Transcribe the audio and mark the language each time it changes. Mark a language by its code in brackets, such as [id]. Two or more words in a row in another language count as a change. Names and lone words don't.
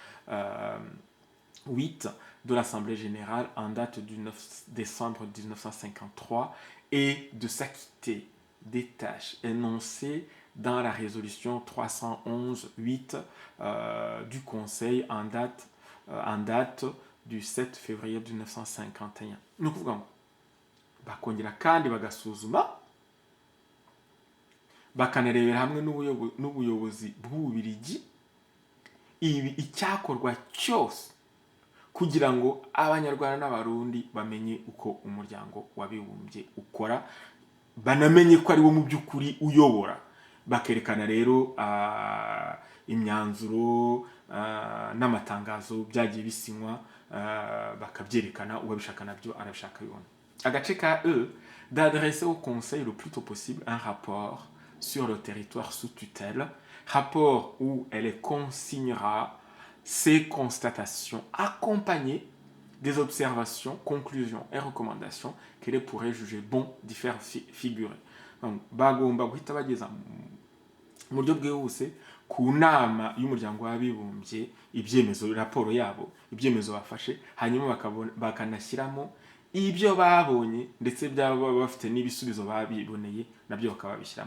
[fr] 8 de l'Assemblée générale en date du 9 décembre 1953 et de s'acquitter des tâches énoncées dans la résolution 311-8 du Conseil en date du 7 février 1951. [rw] Ni ukuvuga ngo bakongera kandi bagasuzuma bakanarebera hamwe n'ubuyobozi bw'Ububiligi icyakorwa cyose kugira ngo abanyarwanda n'abarundi bamenye uko umuryango w'abibumbye ukora, banamenye ko ari wo mu by'ukuri uyobora, bakerekana rero imyanzuro n'amatangazo byagiye bisinywa, bakabyerekana, uwabishaka nabyo arabishaka bibona. Agace ka [fr] d'adresser au Conseil le plus tôt possible un rapport sur le territoire sous tutelle, rapport où elle consignera ces constatations accompagnées des observations, conclusions et recommandations qu'elle pourrait juger bon d'y faire figurer. Donc, [rw] bagomba guhita bageza mu buryo bwihuse ku nama y'umuryango w'abibumbye ibyemezo, raporo yabo, ibyemezo bafashe, hanyuma bakanashyiramo ibyo babonye ndetse byaba bafite n'ibisubizo babiboneye nabyo bakababishyiramo.